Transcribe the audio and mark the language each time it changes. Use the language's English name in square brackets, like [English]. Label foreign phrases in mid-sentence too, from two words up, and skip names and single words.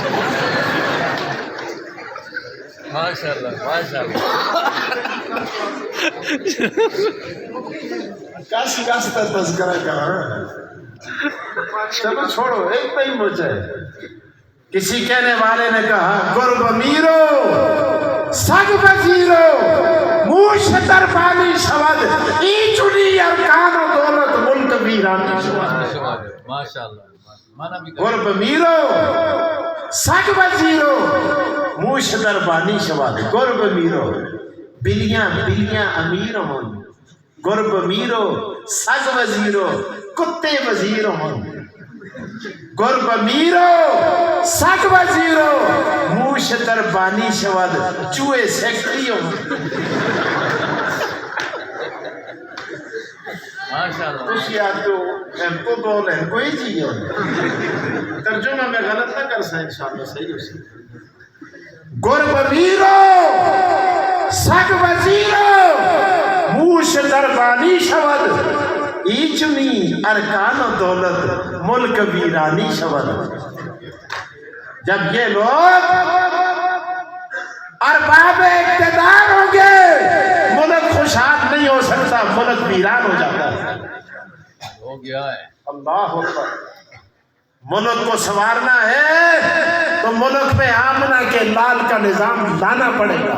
[Urdu] ماشاءاللہ ماشاءاللہ۔ کس کس کا تذکرہ کرا، چلو چھوڑو، ایک پہ ہی مجھے۔ کسی کہنے والے نے کہا [Persian] قرب امیرو سگ وزیرو موش دربانی شود، ای چنی ارکان و دولت ملک ویرانی شود۔ قرب امیرو سگ وزیرو موش دربانی شود، قرب امیرو [Urdu] بلیاں بلیاں امیر ہوں، [Persian] قرب امیرو سگ وزیرو [Urdu] کتے وزیر ہوں، [Persian] قرب امیرو سگ وزیرو موش دربانی شود [Urdu] چوہے سیکٹری ہوں۔ کچھ یاد تو ہم کو بول ہے کوئی چیز ہے، ترجمہ میں غلط نہ کر سائیں، انشاءاللہ صحیح ہو سکتا۔ [Persian] قرب امیرو سگ وزیرو موش دربانی شود، ایچنی ارکان و دولت ملک ویرانی شود۔ [Urdu] جب یہ لوگ ارباب اقتدار ہوں گے، ملک خوشحال نہیں ہو سکتا، ملک ویران ہو جاتا ہے۔ ہو گیا ہے۔ [Arabic] اللہ اکبر۔ [Urdu] ملک کو سنوارنا ہے تو ملک پہ آمنہ کے لال کا نظام لانا پڑے گا۔